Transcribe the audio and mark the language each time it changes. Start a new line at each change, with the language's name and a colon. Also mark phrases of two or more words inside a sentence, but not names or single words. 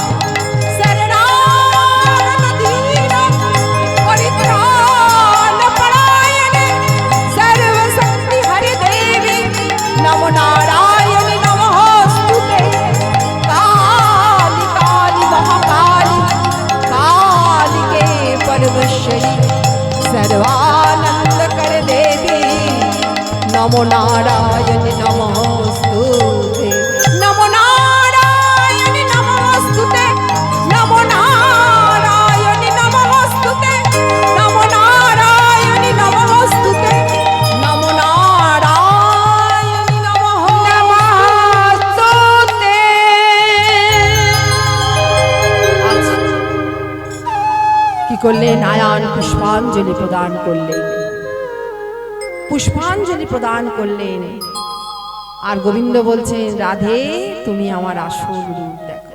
Sanskrit: শরণাগতদীন পরিত্রাণপরায়ণে সর্বশক্তি হরে দেবী নমো নারায়ণি নমোস্তুতে কালী কালী মহাকালী কালিকে পরমেশ্বরী सर्वानंद कर देवी नमो नारायण नमोस्तुते नमो नारायण नमोस्तुते नमो नारायण नमोस्तुते नमो नारायण नमोस्तुते नमो नारायण नमोस्तुते।
Bangla: কি করলেন? আয়ান পুষ্পাঞ্জলি প্রদান করলেন, পুষ্পাঞ্জলি প্রদান করলেন। আর গোবিন্দ বলছেন, রাধে তুমি আমার আসল রূপ দেখো।